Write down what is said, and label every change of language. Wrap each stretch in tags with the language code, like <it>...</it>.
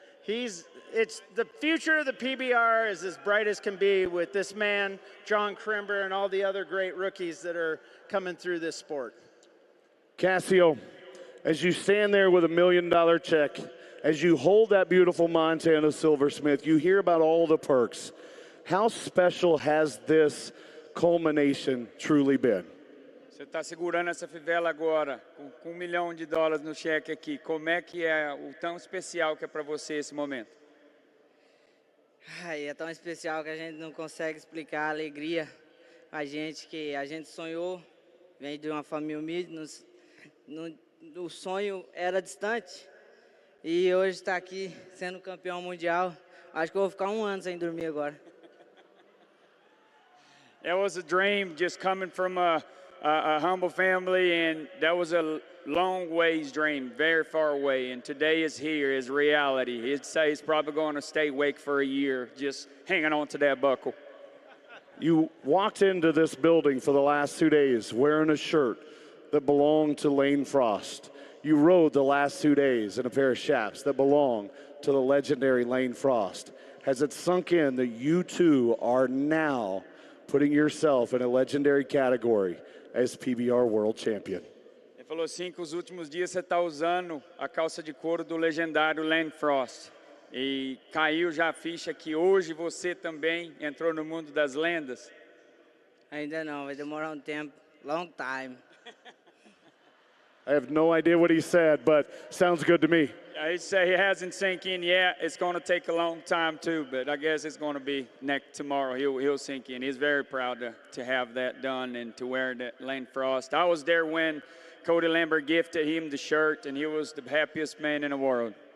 <en>It's the future of the PBR is as bright as can be with this man, John Crimber, and all the other great rookies that are coming through this sport. Cassio, as you stand there with $1 million check, as you hold that beautiful Montana Silversmith, you hear about all the perks. How special has this culmination truly been?</en> <pt>Você está segurando essa fivela agora, com $1 milhão no cheque aqui. Como é que é o tão especial que é para você esse momento? Ai, é tão especial que a gente não consegue explicar a alegria. A gente que a gente sonhou, vem de uma família humilde, o sonho era distante. E hoje está aqui sendo campeão mundial. Acho que eu vou ficar 1 ano sem dormir agora.</pt> <en>That was a dream just coming from a humble family, and that was a long ways dream, very far away, and today is here, is reality. He'd say he's probably going to stay awake for a year, just hanging on to that buckle. You walked into this building for the last 2 days wearing a shirt that belonged to Lane Frost. You rode the last 2 days in a pair of chaps that belong to the legendary Lane Frost. Has it sunk in that you two are now putting yourself in a legendary category as PBR World Champion?</en> <pt>Ele falou assim que os últimos dias você está usando a calça de couro do legendário Lane Frost. E caiu já a ficha que hoje você também entrou no mundo das lendas? Ainda não, vai demorar tempo,</pt> <en>long time. I have no idea what he said, but sounds good to me. He'd say it hasn't sunk in yet. It's going to take a long time too, but I guess it's going to be tomorrow. He'll sink in. He's very proud to have that done and to wear that Lane Frost. I was there when Cody Lambert gifted him the shirt, and he was the happiest man in the world.</en>